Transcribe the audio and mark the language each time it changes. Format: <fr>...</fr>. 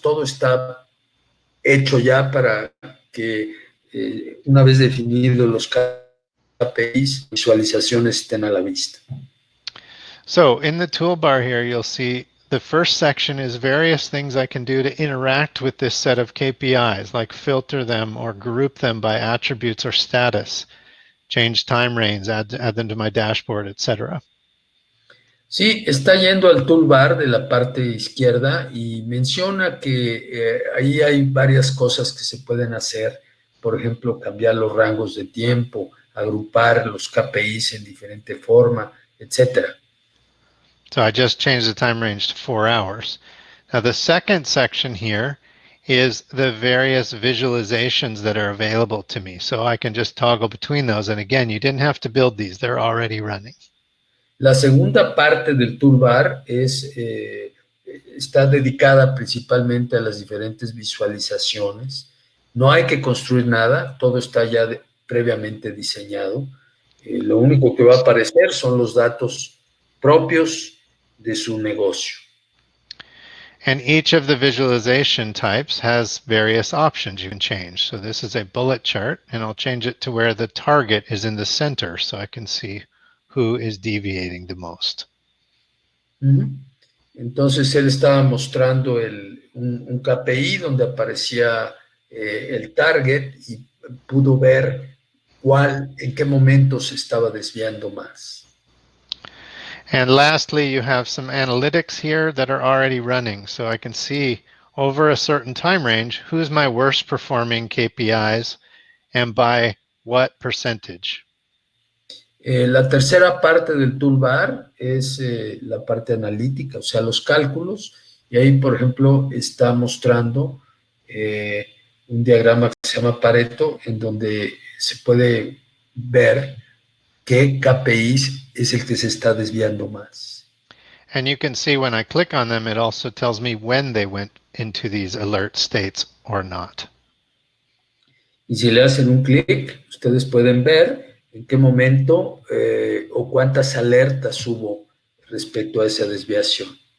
<es>Todo está hecho ya para que una vez definidos los KPIs, visualizaciones estén a la vista.</es> <en>So in the toolbar here, you'll see the first section is various things I can do to interact with this set of KPIs, like filter them or group them by attributes or status, change time range, add them to my dashboard, etc.</en> <es>Sí, está yendo al toolbar de la parte izquierda y menciona que ahí hay varias cosas que se pueden hacer. Por ejemplo, cambiar los rangos de tiempo, agrupar los KPIs en diferente forma, etcétera.</es> <en>So I just changed the time range to 4 hours. Now the second section here is the various visualizations that are available to me. So I can just toggle between those. And again, you didn't have to build these. They're already running.</en> <es>La segunda parte del toolbar está dedicada principalmente a las diferentes visualizaciones. No hay que construir nada, todo está ya previamente diseñado. Lo único que va a aparecer son los datos propios de su negocio.</es> <en>And each of the visualization types has various options you can change. So this is a bullet chart, and I'll change it to where the target is in the center so I can see who is deviating the most.</en> <es>Entonces él estaba mostrando un KPI donde aparecía el target y pudo ver en qué momento se estaba desviando más.</es> <en>And lastly, you have some analytics here that are already running. So I can see over a certain time range, who's my worst performing KPIs and by what percentage.</en> <es>La tercera parte del toolbar es la parte analítica, o sea, los cálculos. Y ahí, por ejemplo, está mostrando un diagrama que se llama Pareto, en donde se puede ver qué KPIs es el que se está desviando más.</es> <en>And you can see when I click on them, it also tells me when they went into these alert states or not.</en> <es>Y si le hacen un clic, ustedes pueden ver en qué momento o cuántas alertas hubo respecto a esa desviación.</es>